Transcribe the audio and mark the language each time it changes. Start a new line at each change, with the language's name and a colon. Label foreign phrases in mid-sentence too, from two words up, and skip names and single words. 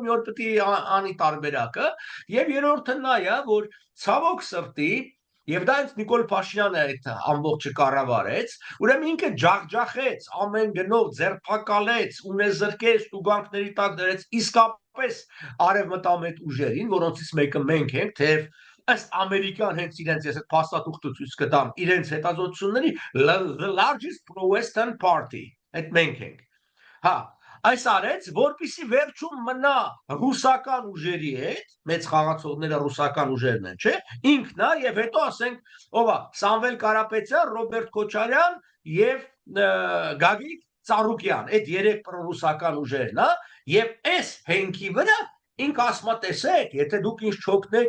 Armenian: մի օր պետք է անի տարբերակը եւ երրորդը նա է որ ցավոք սրտի Եվ դա ինձ Նիկոլ Փաշինյանը այդ ամբողջը կառավարեց, ուրեմն ինքը ջախջախեց, ամեն գնով ձերբակալեց, ունեզրկեց, տուգանքների տակ դրեց, իսկապես արևմտամետ ուժերին, որոնցից մեկը մենք ենք, թեև ըստ ամերիկյան հենց իրենց ես այդ փաստաթուղթը ցույց կտամ, իրենց հետազոտությունների
English: the largest pro-western party,
Armenian: այդ մենք ենք։ Հա, այս արեց, որպիսի վերջում մնա ռուսական ուժերի հետ, մեծ խաղացողները ռուսական ուժերն են, չէ՞, ինքն է եւ հետո ասենք, ով է, Սամվել Կարապետյան, Ռոբերտ Քոչարյան եւ Գագիկ Ծառուկյան, այդ երեք պրոռուսական ուժերն է, եւ այս հենքի վրա ինք ասма տեսեք, եթե դուք ինձ չօգնեք,